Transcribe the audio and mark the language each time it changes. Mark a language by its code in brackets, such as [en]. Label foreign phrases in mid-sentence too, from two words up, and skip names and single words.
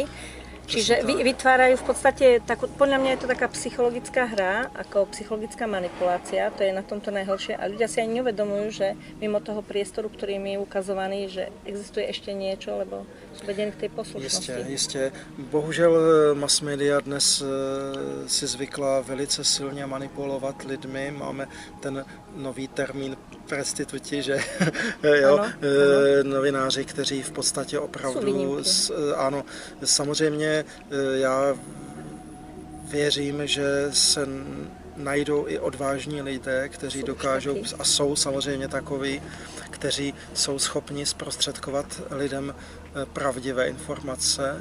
[sk] Čiže vytvárajú v podstate, podľa mňa je to taká psychologická hra, ako psychologická manipulácia, to je na tomto najhoršie a ľudia si ani neuvedomujú, že mimo toho priestoru, ktorý im je ukazovaný, že existuje ešte niečo, lebo sú vedení k tej poslušnosti. [cs] Jistě. Bohužel mass media dnes si zvykla velice silně manipulovat lidmi, máme ten nový termín prostituti, že jo, ano. Novináři, kteří v podstatě opravdu, ano, samozřejmě já věřím, že se najdou i odvážní lidé, kteří dokážou, a jsou samozřejmě takoví, kteří jsou schopni zprostředkovat lidem pravdivé informace.